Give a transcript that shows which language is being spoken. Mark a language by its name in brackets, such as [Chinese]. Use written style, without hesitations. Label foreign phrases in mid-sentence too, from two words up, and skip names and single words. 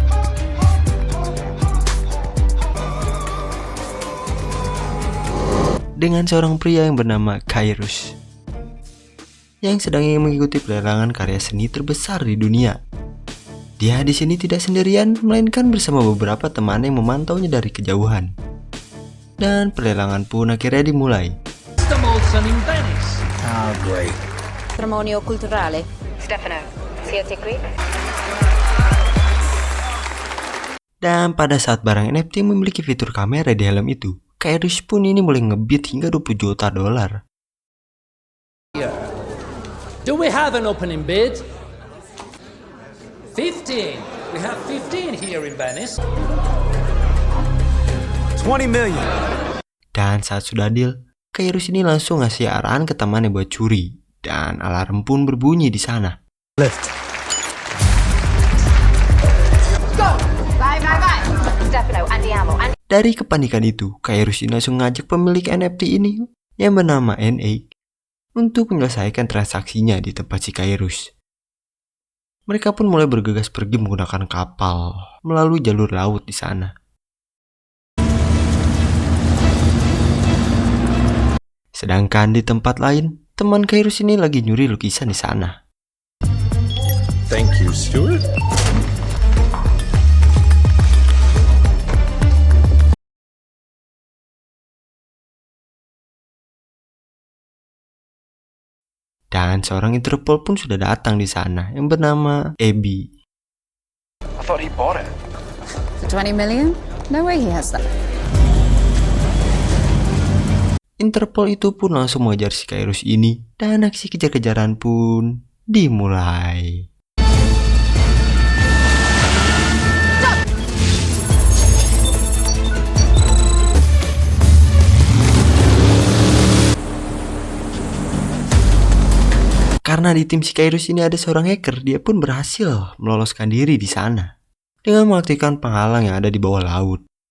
[Indonesian] Dengan seorang pria yang bernama Kairos yang sedang ingin mengikuti pelelangan karya seni terbesar di dunia. Dia di sini tidak sendirian, melainkan bersama beberapa teman yang memantaunya dari kejauhan. Dan pelelangan pun akhirnya dimulai. [English] Oh, great. [Italian] Patrimonio culturale. Stefano, siete qui? [Indonesian] Dan pada saat barang NFT memiliki fitur kamera di helm itu, Kairos pun ini mulai ngebid hingga 20 juta dolar. [English] Do we have an opening bid? 15. We have 15 here in Venice. 20 million. [Indonesian] Dan saat sudah deal, Kairos ini langsung ngasih arahan ke temannya buat curi. Dan alarm pun berbunyi di sana. [English] Lift. Go! [Italian] Vai, vai, vai! Stefano, andiamo. [Indonesian] Dari kepanikan itu, Kairos ini langsung ngajak pemilik NFT ini yang bernama NA untuk menyelesaikan transaksinya di tempat si Kairos. Mereka pun mulai bergegas pergi menggunakan kapal melalui jalur laut di sana. Sedangkan di tempat lain, teman Kairos ini lagi nyuri lukisan di sana. [English] Thank you, Stuart. [Indonesian] Dan seorang Interpol pun sudah datang di sana yang bernama Abby. [English] I thought he bought it. For 20 million? No way he has that. [Indonesian] Interpol itu pun langsung mengejar si Kairos ini dan aksi kejar-kejaran pun dimulai. Karena di tim si Kairos ini ada seorang hacker, dia pun berhasil meloloskan diri di sana dengan mengaktifkan penghalang yang ada di bawah laut.